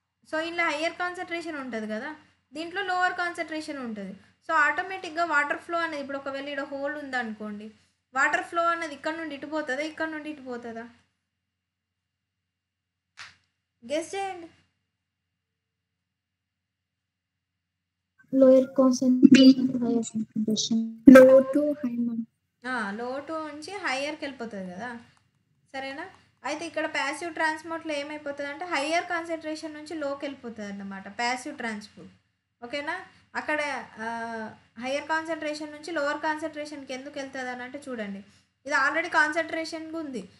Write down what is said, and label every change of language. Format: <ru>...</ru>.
<te>So ఇలా higher concentration ఉంటుంది కదా, దీంట్లో లోవర్ కాన్సన్ట్రేషన్ ఉంటుంది. సో ఆటోమేటిక్గా వాటర్ ఫ్లో అనేది ఇప్పుడు ఒకవేళ ఇక్కడ హోల్ ఉందనుకోండి, వాటర్ ఫ్లో అనేది ఇక్కడ నుండి ఇటు పోతుందా, ఇక్కడ నుండి ఇటు పోతుందా, గెస్ చేయండి.</te> <en>Lower concentration to higher concentration. Low to high, ma'am.</en> <te>లో టు నుంచి హయ్యర్కి వెళ్ళిపోతుంది కదా, సరేనా. అయితే ఇక్కడ ప్యాసివ్ ట్రాన్స్పోర్ట్లో ఏమైపోతుంది అంటే హయ్యర్ కాన్సన్ట్రేషన్ నుంచి లోకి వెళ్ళిపోతుంది అన్నమాట ప్యాసివ్ ట్రాన్స్పోర్ట్. ఓకేనా. అక్కడ హయ్యర్ కాన్సన్ట్రేషన్ నుంచి లోవర్ కాన్సన్ట్రేషన్కి ఎందుకు వెళ్తుంది అని అంటే చూడండి, ఇది ఆల్రెడీ కాన్సన్ట్రేషన్గా ఉంది.</te>